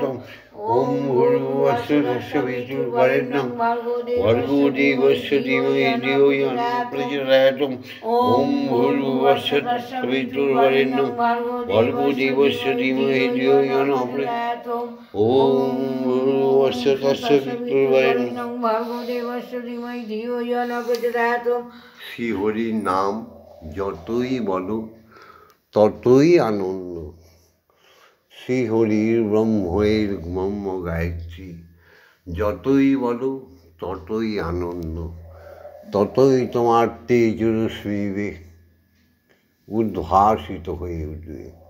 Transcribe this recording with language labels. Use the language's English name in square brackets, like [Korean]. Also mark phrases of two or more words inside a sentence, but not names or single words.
[Sanskrit] ওম ভূর্ভুবস্য তস্সবিতুর্বরেণ্যং ভর্গো দেবস্য ধীমহি ধিয়ো ইয়ো ন প্রচোদয়াৎ। ওম ভূর্ভুবস্য তস্সবিতুর্বরেণ্যং ভর্গো দেবস্য ধীমহি ধিয়ো ইয়ো ন প্রচোদয়াৎ। ওম ভূর্ভুবস্য তস্সবিতুর্বরেণ্যং ভর্গো দেবস্য ধীমহি ধিয়ো ইয়ো ন প্রচোদয়াৎ। [Bangla] শ্রীহরির নাম যতই বলো ততই আনন্দ। শ্রীহরির ব্রহ্মের ব্রহ্ম গায়ত্রী যতই বলো ততই আনন্দ, ততই তোমার তেজ রশ্মিবে উদ্ভাসিত হয়ে উঠবে।